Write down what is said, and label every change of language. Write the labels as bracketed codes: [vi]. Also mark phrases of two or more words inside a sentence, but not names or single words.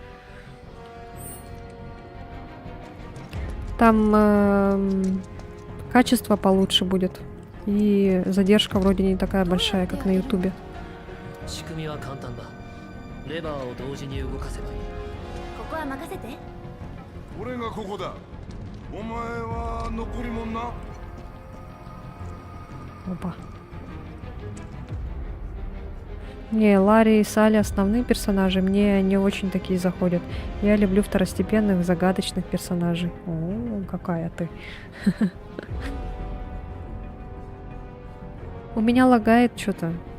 [ru] Там качество получше будет. И задержка вроде не такая большая, как на Ютубе. [ja] 仕組みは簡単だ。レバーを同時に動かせばいい。ここは任せて。俺がここだ。お前は残りもんな。 [ru] Опа. Не, Ларри и Салли основные персонажи, мне не очень такие заходят. Я люблю второстепенных, загадочных персонажей. О, какая ты. У меня лагает что-то.